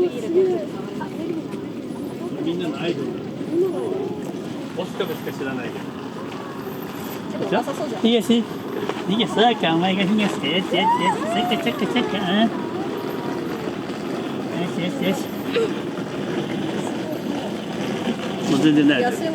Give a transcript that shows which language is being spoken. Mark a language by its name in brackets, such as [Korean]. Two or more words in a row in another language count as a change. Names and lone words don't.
[Japanese] みんなのアイドル。オスカルしか知らないけど。 [Indonesian] Tiga sih. Tiga sekarang mereka tinggal set. Cek. Yes. [Japanese] もう全然ない。忘れてる。